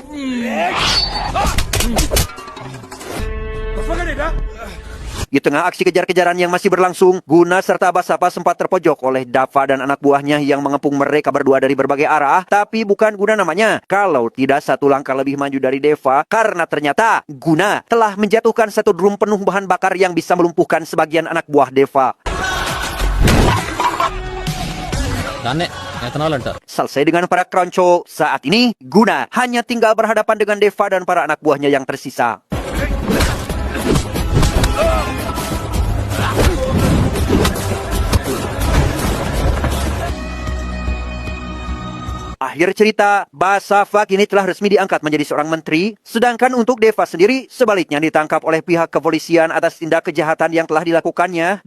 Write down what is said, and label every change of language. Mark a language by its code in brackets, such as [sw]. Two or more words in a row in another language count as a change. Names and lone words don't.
[id] Di tengah aksi kejar-kejaran yang masih berlangsung, Guna serta Basapa sempat terpojok oleh Dava dan anak buahnya yang mengepung mereka berdua dari berbagai arah. Tapi bukan Guna namanya, kalau tidak satu langkah lebih maju dari Deva, karena ternyata Guna telah menjatuhkan satu drum penuh bahan bakar yang bisa melumpuhkan sebagian anak buah Deva. [te] దాన్నే ఎథనాల్ అంటారు. [id] Selesai dengan para kronco, saat ini Guna hanya tinggal berhadapan dengan Deva dan para anak buahnya yang tersisa. Akhir cerita, Basafa kini telah resmi diangkat menjadi seorang menteri, sedangkan untuk Deva sendiri sebaliknya ditangkap oleh pihak kepolisian atas tindak kejahatan yang telah dilakukannya.